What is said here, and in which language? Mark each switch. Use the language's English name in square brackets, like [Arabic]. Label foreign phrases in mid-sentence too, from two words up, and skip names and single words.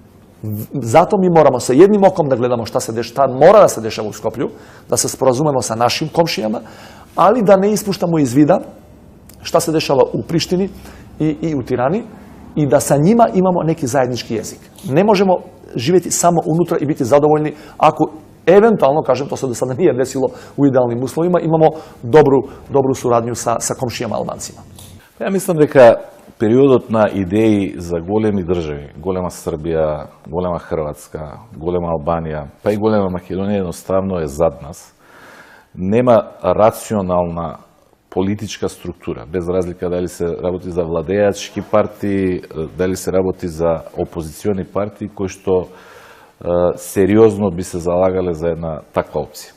[Serbian] Zato mi moramo sa jednim okom da gledamo šta se dešava, mora da se dešava u Skoplju, da se sporazumemo sa našim komšijama, ali da ne ispuštamo iz vida šta se dešava u Prištini i u Tirani i da sa njima imamo neki zajednički jezik. Ne možemo živjeti samo unutra i biti zadovoljni ako eventualno, kažem, to se do sada nije desilo u idealnim uslovima, imamo dobru suradnju sa komšijama Albancima. Ja mislim [Macedonian] дека периодот на идеи за големи држави, голема Србија, голема Хрватска, голема Албанија, па и голема Македонија едноставно е зад нас. Нема рационална политичка структура, без разлика дали се работи за владеачки партии, дали се работи за опозициони партии кои што сериозно би се залагале за една таква опција.